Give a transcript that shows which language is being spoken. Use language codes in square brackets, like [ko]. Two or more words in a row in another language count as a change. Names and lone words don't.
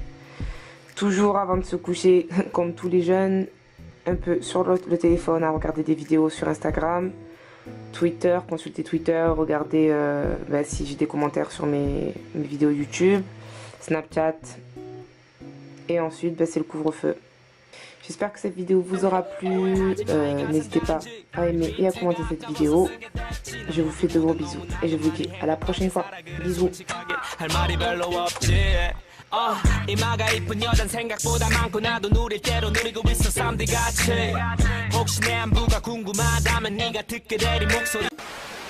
[fr] Toujours avant de se coucher, comme tous les jeunes, un peu sur le téléphone à regarder des vidéos sur Instagram, Twitter, consulter Twitter, regarder si j'ai des commentaires sur mes vidéos YouTube, Snapchat. Et ensuite, c'est le couvre-feu. J'espère que cette vidéo vous aura plu. N'hésitez pas à aimer et à commenter cette vidéo. Je vous fais de gros bisous et je vous dis à la prochaine fois. Bisous. [ko] 이마가 이쁜 여잔 생각보다 많고 나도 누릴 대로 누리고 있어 쌈디같이 혹시 내 안부가 궁금하다면 네가 듣게 되리 목소리